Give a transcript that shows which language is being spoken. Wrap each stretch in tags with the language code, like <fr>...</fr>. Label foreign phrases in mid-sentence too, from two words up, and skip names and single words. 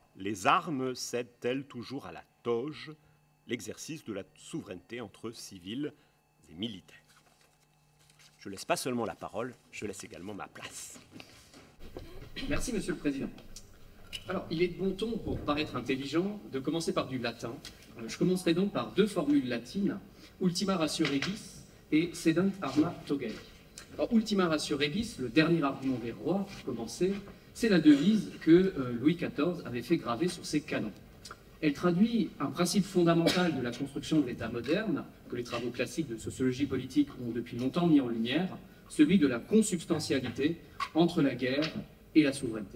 <fr>Les armes cèdent-elles toujours à la toge l'exercice de la souveraineté entre civils et militaires? Je ne laisse pas seulement la parole, je laisse également ma place. Merci, Monsieur le Président. Alors, il est de bon ton, pour paraître intelligent, de commencer par du latin. Je commencerai donc par deux formules latines,</fr> <la>ultima ratio regis et sedent arma togei.</la> <fr>Alors,</fr> <la>ultima ratio regis,</la> <fr>le dernier argument des rois, pour commencer, c'est la devise que Louis XIV avait fait graver sur ses canons. Elle traduit un principe fondamental de la construction de l'État moderne, que les travaux classiques de sociologie politique ont depuis longtemps mis en lumière, celui de la consubstantialité entre la guerre et la souveraineté.</fr>